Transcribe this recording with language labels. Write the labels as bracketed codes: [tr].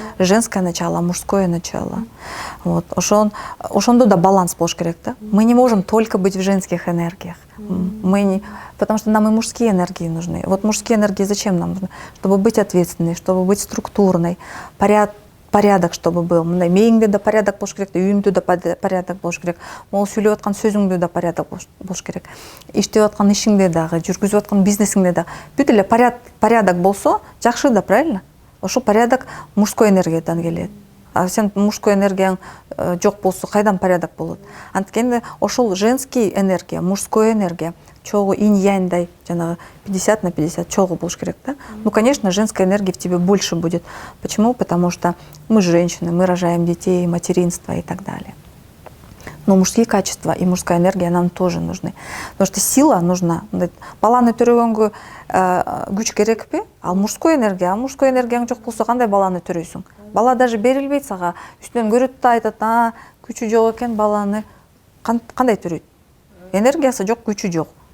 [ky] Женское начало, мужское начало. Вот. Ошондо да баланс болуш керек да. [ru] Мы не можем только быть в женских энергиях. Потому что нам и мужские энергии нужны. Вот мужские энергии зачем нам нужны? Чтобы быть ответственной, чтобы быть структурной, порядок чтобы был. [ky] Мындай мээңде да порядок болуш керек, үйүңдө да порядок болуш керек. Могул сүйлөп аткан сөзүңдө да порядок болуш керек. Иштеп аткан ишиңде дагы, жүргүзүп аткан бизнесиңде да бүт эле порядок болсо, жакшы да, правильно? Ошол порядок мужской энергиядан келет. А сен мужской энергияң жок болсо кайдан порядок болот? Анткени ошол женский энергия, мужской энергия чогуу инь-яньдай, жанагы 50/50 чогуу болуш керек да. [ru] Ну, конечно, женской энергии в тебе больше будет. Почему? Потому что мы женщины, мы рожаем детей, материнство и так далее. Но мужские качества и мужская энергия нам тоже нужны. Потому что сила нужна. [ky] Баланы төрөгөнгө күч керекпи? Ал мужской энергияң жок болсо кандай баланы төрөйсүң? Бала даже берилбейт сага. Үстүнөн көрөт да айтат, күчү жок экен баланы. Кандай төрөйт? Энергиясы жок, күчү жок.